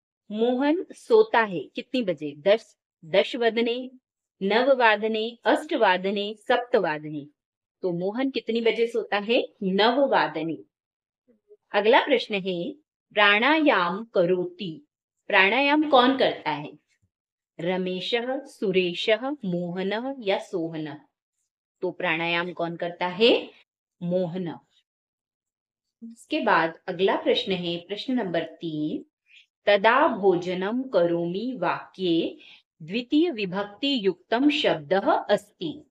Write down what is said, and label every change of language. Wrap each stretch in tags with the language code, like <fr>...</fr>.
<hi>मोहन सोता है कितनी बजे?</hi> <sa>10 वदने, 9 वादने, 8 वादने, 7 वादने।</sa> <hi>तो मोहन कितनी बजे सोता है?</hi> <sa>9 वादने।</sa> <hi>अगला प्रश्न है</hi> <sa>प्राणायाम करोति।</sa> <hi>प्राणायाम कौन करता है? रमेशः, सुरेशः, मोहनः या सोहनः? तो प्राणायाम कौन करता है? मोहन। इसके बाद अगला प्रश्न है प्रश्न नंबर 3</hi> <sa>तदा भोजनम करोमि वाक्ये द्वितीय विभक्ति युक्तम शब्दः अस्ति।</sa>